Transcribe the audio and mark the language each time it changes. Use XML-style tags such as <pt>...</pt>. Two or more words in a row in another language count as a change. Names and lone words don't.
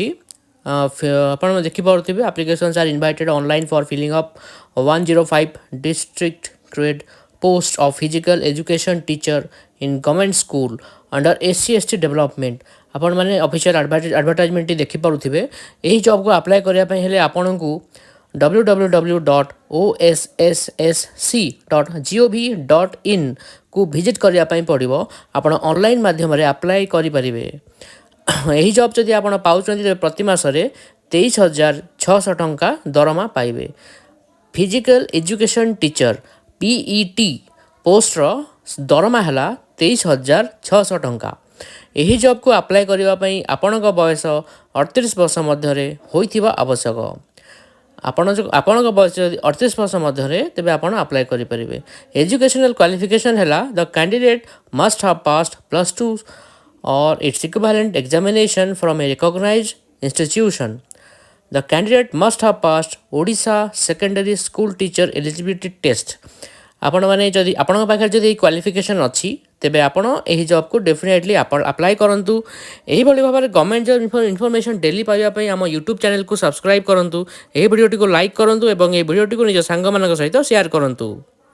<or>ଆପଣ ଦେଖିପାରୁଥିବେ</or> <en>applications are invited online for filling up 105 district grade post of physical education teacher in government school under SC/ST development.</en> <or>ଆପଣମାନେ ଅଫିସିଆଲ୍ ଆଡ଼ଭର୍ଟାଇଜମେଣ୍ଟଟି ଦେଖିପାରୁଥିବେ। ଏହି ଜବ୍କୁ ଆପ୍ଲାଏ କରିବା ପାଇଁ ହେଲେ ଆପଣଙ୍କୁ www.ossssc.gov.in କୁ ଭିଜିଟ୍ କରିବା ପାଇଁ ପଡ଼ିବ। ଆପଣ ଅନଲାଇନ୍ ମାଧ୍ୟମରେ ଆପ୍ଲାଏ କରିପାରିବେ। ଏହି ଜବ୍ ଯଦି ଆପଣ ପାଉଛନ୍ତି ତେବେ ପ୍ରତି ମାସରେ 23,600 ଟଙ୍କା ଦରମା ପାଇବେ।</or> <en>physical education teacher</en> <or>PET ପୋଷ୍ଟର ଦରମା ହେଲା 23,600 ଟଙ୍କା। ଏହି ଜବ୍କୁ ଆପ୍ଲାଏ କରିବା ପାଇଁ ଆପଣଙ୍କ ବୟସ 38 ବର୍ଷ ମଧ୍ୟରେ ହୋଇଥିବା ଆବଶ୍ୟକ। ଆପଣଙ୍କ ବୟସ ଯଦି 38 ବର୍ଷ ମଧ୍ୟରେ ତେବେ ଆପଣ ଆପ୍ଲାଏ କରିପାରିବେ।</or> <en>educational qualification ହେଲା the candidate must have passed +2 or its equivalent examination from a recognized institution. The candidate must have passed Odisha Secondary School Teacher Eligibility Test.</en> <or>ଆପଣମାନେ ଯଦି ଆପଣଙ୍କ ପାଖରେ ଯଦି ଏହି କ୍ୱାଲିଫିକେସନ୍ ଅଛି ତେବେ ଆପଣ ଏହି ଜବ୍କୁ ଡେଫିନେଟଲି ଆପ୍ଲାଏ କରନ୍ତୁ। ଏହିଭଳି ଭାବରେ</or> <en>government job information daily</en> <or>ପାଇବା ପାଇଁ ଆମ ୟୁଟ୍ୟୁବ୍ ଚ୍ୟାନେଲକୁ ସବସ୍କ୍ରାଇବ୍ କରନ୍ତୁ। ଏହି ଭିଡ଼ିଓଟିକୁ ଲାଇକ୍ କରନ୍ତୁ ଏବଂ ଏହି ଭିଡ଼ିଓଟିକୁ ନିଜ ସାଙ୍ଗମାନଙ୍କ ସହିତ ସେୟାର କରନ୍ତୁ।</or>